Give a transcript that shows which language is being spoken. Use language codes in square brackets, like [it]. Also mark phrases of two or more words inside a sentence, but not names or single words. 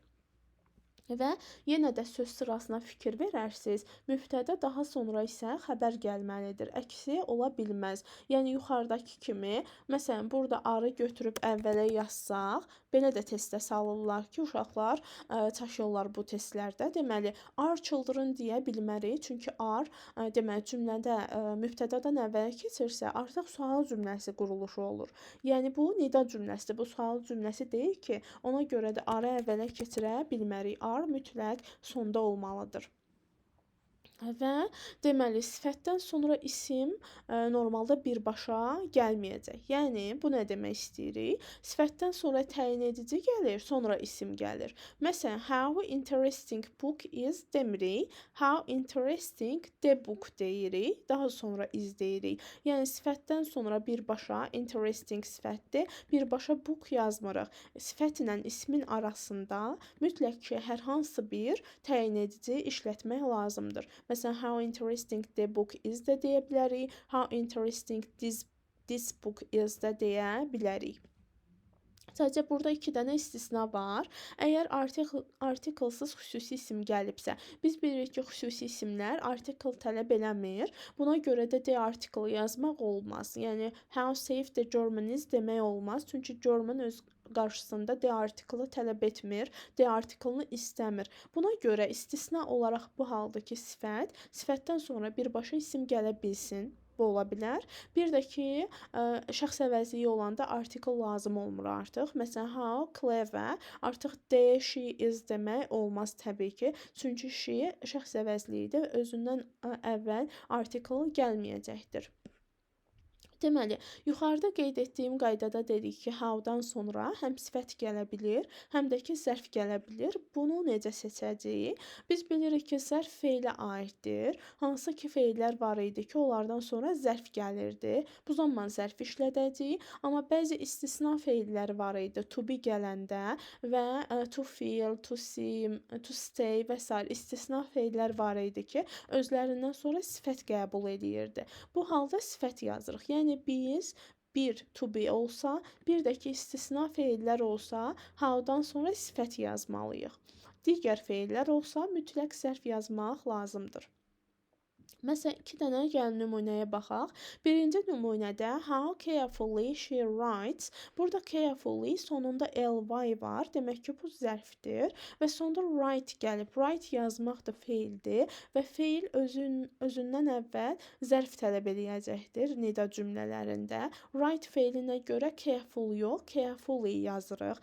[az] Və yenə də söz sırasına fikir verərsiniz. Mübtəda daha sonra isə xəbər gəlməlidir. Əksi ola bilməz. Yəni yuxarıdakı kimi, məsələn, burada arı götürüb əvvələ yazsaq, belə də testə salırlar ki, uşaqlar çaşırlar bu testlərdə. Deməli, [en] are children [az] deyə bilmərik. Çünki are deməli cümlədə mübtədadan əvvələ keçirsə, artıq sual cümləsi quruluşu olur. Yəni bu nida cümləsidir. Bu sual cümləsi deyil ki, ona görə də are əvvələ keçirə bilmərik. Are mütləq sonda olmalıdır. Və deməli sifətdən sonra isim normalda birbaşa gəlməyəcək. Yəni bu nə demək istəyirik? Sifətdən sonra təyin edici gəlir, sonra isim gəlir. Məsələn, [en] how interesting book is [az] demirik, [en] how interesting the book [az] deyirik, daha sonra is deyirik. Yəni sifətdən sonra birbaşa interesting sifətdir, birbaşa book yazmırıq. Sifət ilə ismin arasında mütləq ki, hər hansı bir təyin edici işlətmək lazımdır. Məsələn, [en] how interesting the book is [az] də deyə bilərik. [en] How interesting this book is [az] də deyə bilərik. Sadəcə burada 2 dənə istisna var. Əgər artiklsız xüsusi isim gəlibsə, biz bilirik ki, xüsusi isimlər artikl tələb eləmir. Buna görə də de artiklı yazmaq olmaz. Yəni [en] how safe the German is [az] demək olmaz. Çünki German öz qarşısında de artiklı tələb etmir, de artiklını istəmir. Buna görə istisna olaraq bu haldakı sifətdən sonra birbaşa isim gələ bilsin. Bu ola bilər. Bir də ki, şəxs əvəzliyi olanda artikl lazım olmur artıq. Məsələn, [en] how clever, [az] artıq de, [en] she is [az] demək olmaz təbii ki. Çünki she şəxs əvəzliyidir, özündən əvvəl artikl gəlməyəcəkdir. Deməli, yuxarıda qeyd etdiyim qaydada dedik ki, how-dan sonra həm sifət gələ bilir, həm də ki, zərf gələ bilir. Bunu necə seçəcəyik? Biz bilirik ki, zərf feilə aiddir. Hansı ki, feillər var idi ki, onlardan sonra zərf gəlirdi. Bu zaman zərf işlədəcəyik. Amma bəzi istisna feillər var idi. [en] To be [az] gələndə və [en] to feel, to see, to stay [az] və s. istisna feillər var idi ki, özlərindən sonra sifət qəbul edirdi. Bu halda sifət yazırıq. Yəni biz bir [en] to be [az] olsa, bir də ki istisna feillər olsa, how-dan sonra sifət yazmalıyıq. Digər feillər olsa, mütləq zərf yazmaq lazımdır. Məsələn, 2 dənə gəlin nümunəyə baxaq. Birinci nümunədə [en] how carefully she writes. [az] Burada carefully sonunda ly var. Demək ki, bu zərfdir və sonda write gəlib. Write yazmaq da feildir və feil özündən əvvəl zərf tələb eləyəcəkdir nida cümlələrində. Write feilinə görə careful yox, carefully yazırıq.